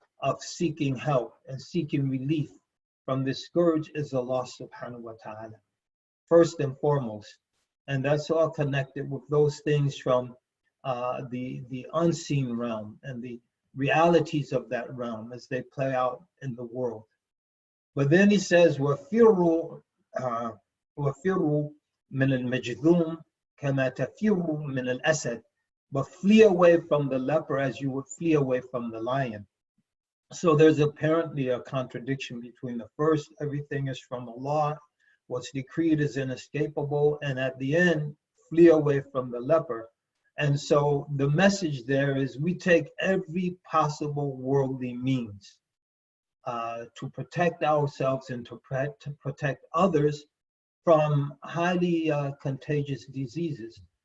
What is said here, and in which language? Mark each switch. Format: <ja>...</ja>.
<en>of seeking help and seeking relief from this scourge is Allah subhanahu wa ta'ala, first and foremost. And that's all connected with those things from the unseen realm and the realities of that realm as they play out in the world. But then he says,</en> <ar>وَفِرُّوا مِنَ الْمَجْذُومِ كَمَا تَفِرُّوا مِنَ الْأَسَدِ.</ar> <en>But flee away from the leper as you would flee away from the lion. So there's apparently a contradiction between the first, everything is from Allah, what's decreed is inescapable, and at the end, flee away from the leper. And so the message there is we take every possible worldly means to protect ourselves and to protect others from highly contagious diseases.</en>